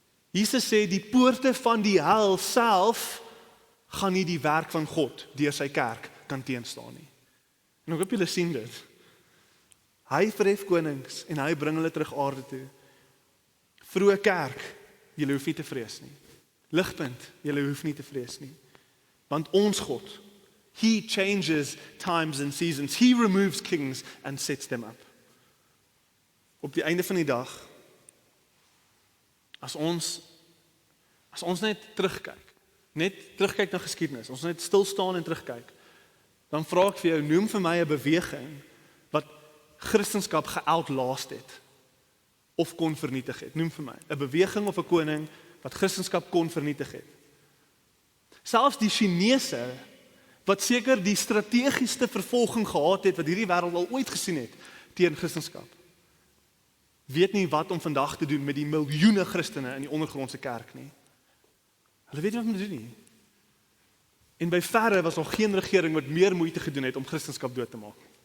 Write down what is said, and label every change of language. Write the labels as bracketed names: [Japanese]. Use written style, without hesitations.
[Afrikaans] Jesus sê, die poorte van die hel self, gaan nie die werk van God, deur sy kerk, kan teenstaan nie. En ek hoop julle sien dit. Hy verhef konings, en hy bring hulle terug aarde toe. Vroeë kerk, julle hoef nie te vrees nie. Ligpunt, julle hoef nie te vrees nie. Want ons God, [English] He changes times and seasons. He removes kings and sets them up. [Afrikaans] Op die einde van die dag, as ons net terugkyk na geskiedenis, ons net stil staan en terugkyk, dan vra ek vir jou, noem vir my 'n beweging wat Christendom geoutlast het, of kon vernietig het. Noem vir my 'n beweging of 'n koning wat Christendom kon vernietig het. Selfs die Chinese, wat seker die strategiese vervolging gehad het, wat hierdie wêreld al ooit gesien het, teen Christendom, weet nie wat om vandag te doen met die miljoene Christene in die ondergrondse kerk nie. Hulle weet nie wat om te doen nie. En by verre was nog geen regering wat meer moeite gedoen het om Christendom dood te maak.